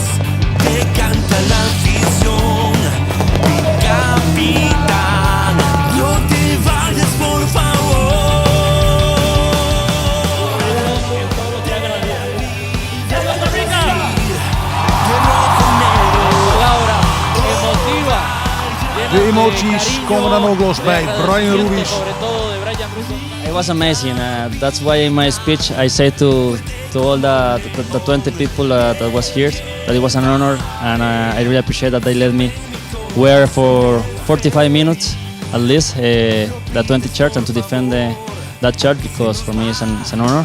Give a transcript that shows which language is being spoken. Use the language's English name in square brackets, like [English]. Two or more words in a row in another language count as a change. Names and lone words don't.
[Spanish] Te canta la afición, mi capitán. No te vayas, por favor. Costa Rica. Palabra emotiva. [Dutch] De emoties komen dan ook los bij Brian Ruiz. [English] It was amazing. That's why in my speech I said to all the 20 people that was here that it was an honor, and I really appreciate that they let me wear for 45 minutes at least the 20 shirt and to defend that shirt, because for me it's an honor.